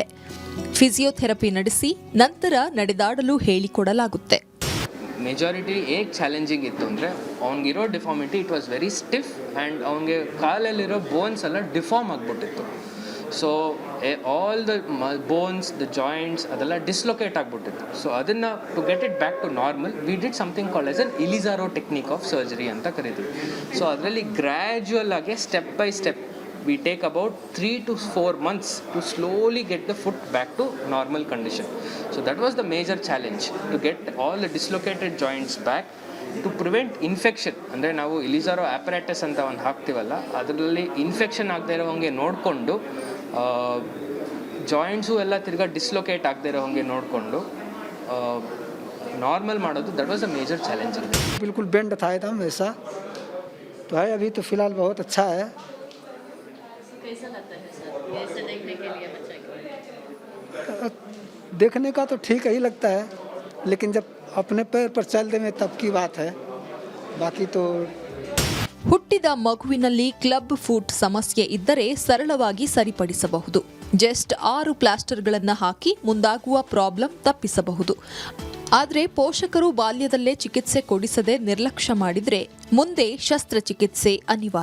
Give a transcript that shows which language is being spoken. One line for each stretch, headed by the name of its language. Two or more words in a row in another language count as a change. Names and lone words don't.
Kannada: ಫಿಸಿಯೋಥೆರಪಿ ನಡೆಸಿ ನಂತರ ನಡೆದಾಡಲು ಹೇಳಿಕೊಡಲಾಗುತ್ತೆ. ಮೆಜಾರಿಟಿ ಏಕೆ ಚಾಲೆಂಜಿಂಗ್ ಇತ್ತು ಅಂದರೆ ಅವ್ನಿಗಿರೋ
English: deformity it was very stiff and
Kannada: ಅವನಿಗೆ ಕಾಲಲ್ಲಿರೋ ಬೋನ್ಸ್ ಎಲ್ಲ ಡಿಫಾರ್ಮ್ ಆಗಿಬಿಟ್ಟಿತ್ತು.
English: so all the bones the joints
Kannada: ಅದೆಲ್ಲ ಡಿಸ್ಲೊಕೇಟ್ ಆಗಿಬಿಟ್ಟಿತ್ತು.
English: so ಅದನ್ನು to get it back to normal we did something called as an Ilizarov technique of surgery
Kannada: ಅಂತ ಕರಿತೀವಿ. ಸೊ ಅದರಲ್ಲಿ ಗ್ರ್ಯಾಜುವಲ್ ಆಗಿ
English: step by step we take about 3 to 4 months to slowly get the foot back to normal condition. So that was the major challenge, to get all the dislocated joints back to prevent infection.
Kannada: ಅಂದರೆ ನಾವು ಇಲಿಜಾರೋ ಆಪರೇಟಸ್ ಅಂತ ಒಂದು ಹಾಕ್ತೀವಲ್ಲ, ಅದರಲ್ಲಿ ಇನ್ಫೆಕ್ಷನ್ ಆಗದೆ ಇರೋ ಹಂಗೆ ನೋಡಿಕೊಂಡು ಜಾಯಿಂಟ್ಸು ಎಲ್ಲ ತಿರ್ಗಾ ಡಿಸ್ಲೊಕೇಟ್ ಆಗದೆ ಇರೋ ಹಂಗೆ ನೋಡಿಕೊಂಡು ನಾರ್ಮಲ್ ಮಾಡೋದು.
English: That was a major challenge.
Hindi: बिल्कुल बेंड था एकदम वैसा तो है. अभी तो फिलहाल बहुत अच्छा है. कैसा लगता है सर ऐसे देखने के लिए बच्चे को? देखने का तो ठीक ही लगता है, लेकिन जब अपने पैर पर चल दें तब की बात है. बाकी तो
Kannada: ಹುಟ್ಟಿದ ಮಗುವಿನಲ್ಲಿ
English: club foot
Kannada: ಸಮಸ್ಯೆ ಇದ್ದರೆ ಸರಳವಾಗಿ ಸರಿಪಡಿಸಬಹುದು. ಜಸ್ಟ್ 6 ಪ್ಲಾಸ್ಟರ್ಗಳನ್ನು ಹಾಕಿ ಮುಂದಾಗುವ ಪ್ರಾಬ್ಲಮ್ ತಪ್ಪಿಸಬಹುದು. ಆದರೆ ಪೋಷಕರು ಬಾಲ್ಯದಲ್ಲೇ ಚಿಕಿತ್ಸೆ ಕೊಡಿಸದೆ ನಿರ್ಲಕ್ಷ್ಯ ಮಾಡಿದರೆ ಮುಂದೆ ಶಸ್ತ್ರಚಿಕಿತ್ಸೆ ಅನಿವಾರ್ಯ.